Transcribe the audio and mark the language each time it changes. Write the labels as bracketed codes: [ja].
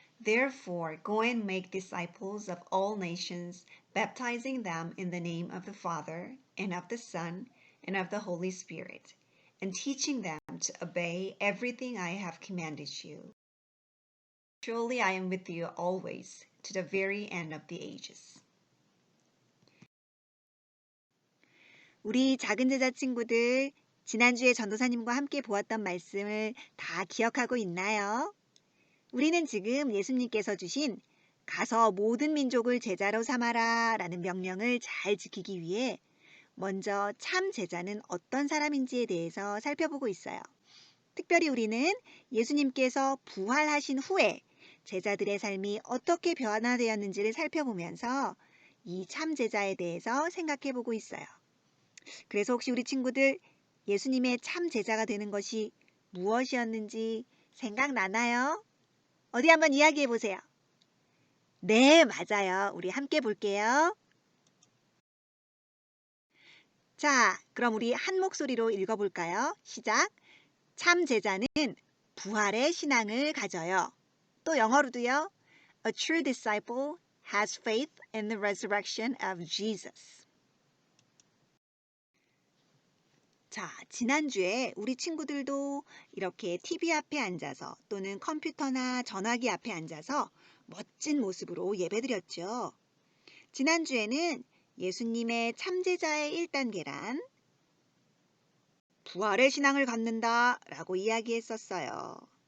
[en] Therefore, go and make disciples of all nations, baptizing them in the name of the Father, and of the Son, and of the Holy Spirit, and teaching them to obey everything I have commanded you. Surely I am with you always, to the very end of the ages. [ko] 우리 작은 제자 친구들, 지난주에 전도사님과 함께 보았던 말씀을 다 기억하고 있나요? 우리는 지금 예수님께서 주신 가서 모든 민족을 제자로 삼아라 라는 명령을 잘 지키기 위해 먼저 참 제자는 어떤 사람인지에 대해서 살펴보고 있어요. 특별히 우리는 예수님께서 부활하신 후에 제자들의 삶이 어떻게 변화되었는지를 살펴보면서 이 참 제자에 대해서 생각해 보고 있어요. 그래서 혹시 우리 친구들 예수님의 참 제자가 되는 것이 무엇이었는지 생각나나요? 어디 한번 이야기해 보세요. 네, 맞아요. 우리 함께 볼게요. 자, 그럼 우리 한 목소리로 읽어볼까요? 시작. 참 제자는 부활의 신앙을 가져요. 또 영어로도요. [en] A true disciple has faith in the resurrection of Jesus. [ko] 자, 지난주에 우리 친구들도 이렇게 TV 앞에 앉아서 또는 컴퓨터나 전화기 앞에 앉아서 멋진 모습으로 예배드렸죠. 지난주에는 예수님의 참제자의 1단계란 부활의 신앙을 갖는다 라고 이야기했었어요.